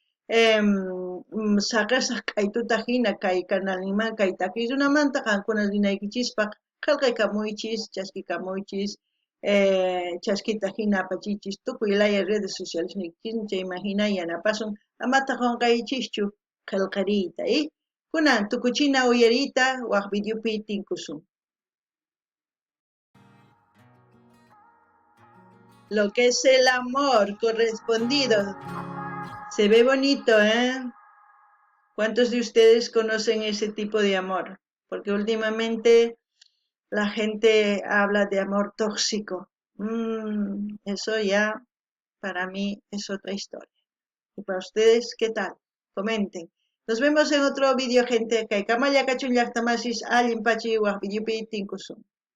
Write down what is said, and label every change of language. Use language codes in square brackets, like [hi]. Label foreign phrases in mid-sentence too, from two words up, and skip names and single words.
[qu] saqasaq k'aytutaq hina kay kanalninman kay takiy runamanta qankuna rinaykichispa qillqaykamuychis chaskikamuychis chaskita hina apachichis tukuy laya [es] redes sociales [qu] nikchis chayman hina yanapasun amata qunqaychischu qillqariyta, kunan tukuchina uyariyta waq videopi tinkusun. [es] Lo que es el amor correspondido. Se ve bonito, ¿eh? ¿Cuántos de ustedes conocen ese tipo de amor? Porque últimamente la gente habla de amor tóxico. Eso ya para mí es otra historia. ¿Y para ustedes qué tal? Comenten. Nos vemos en otro vídeo, gente. [qu] Kay kamaya kachun llaqtamasis allin pachi waqpillupi tinkusun.